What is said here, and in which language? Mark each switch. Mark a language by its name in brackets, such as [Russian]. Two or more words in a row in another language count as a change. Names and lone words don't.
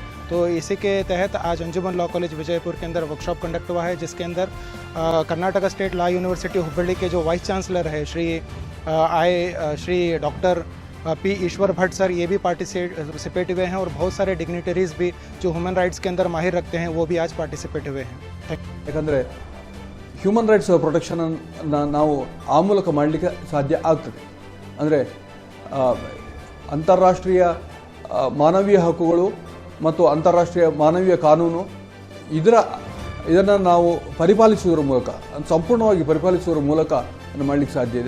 [Hindi] तो इसी के तहत आज अंजुमन लॉ कॉलेज विजयपुर के अंदर [English] workshop conduct [Hindi] हुआ है, जिसके अंदर कर्नाटका स्टेट लॉ यूनिवर्सिटी हुबली के जो [English] vice chancellor [Hindi] है श्री डॉक्टर P. ईश्वर भट्ट सर, ये भी पार्टिसिपेट हुए हैं, और बहुत सारे डिग्निटरीज़ भी जो [English] human rights [Hindi] के अंदर माहिर रखते हैं वो भी आज पार्टिसिपेट हुए हैं। [Kannada] ಯಾಕಂದರೆ [English] human rights protection [Kannada] ನಾವು ಆ ಮೂಲಕ ಮಾಡಲಿಕ್ಕೆ ಸಾಧ್ಯ ಆಗ್ತದೆ. ಅಂದರೆ ಅಂತಾರಾಷ್ಟ್ರೀಯ ಮಾನವೀಯ ಹಕ್ಕುಗಳು ಮತ್ತು ಅಂತಾರಾಷ್ಟ್ರೀಯ ಮಾನವೀಯ ಕಾನೂನು ಇದನ್ನು ನಾವು ಪರಿಪಾಲಿಸುವುದರ ಮೂಲಕ, ಸಂಪೂರ್ಣವಾಗಿ ಪರಿಪಾಲಿಸುವುದರ ಮೂಲಕ ಮಾಡಲಿಕ್ಕೆ ಸಾಧ್ಯ ಇದೆ.